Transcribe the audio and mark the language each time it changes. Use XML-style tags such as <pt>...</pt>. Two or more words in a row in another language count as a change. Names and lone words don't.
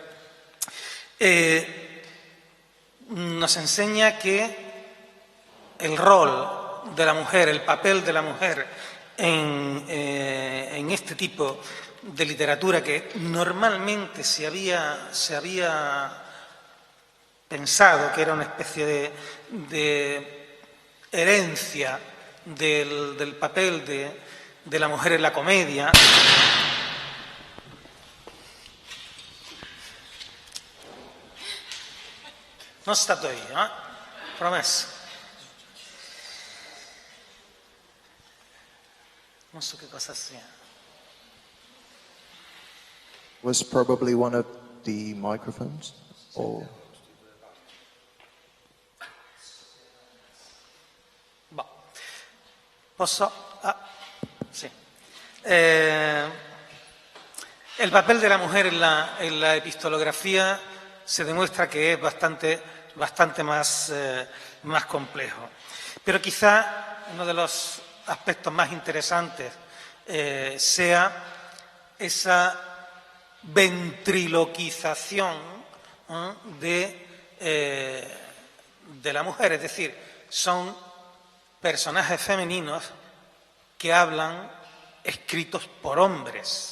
<es>nos enseña que el rol de la mujer, el papel de la mujer en este tipo de literatura que normalmente se había pensado que era una especie de herencia del papel de la mujer en la comedia.</es> <it>Non stato io, promesso. Non so che cosa sia.</it> <en>Was probably one of the microphones, or</en> <it>Boh. Posso? Sì.</it> <es>El papel de la mujer en la epistolografía se demuestra que es bastante más complejo. Pero quizá uno de los aspectos más interesantes sea esa ventriloquización de la mujer, es decir, son personajes femeninos que hablan escritos por hombres.</es>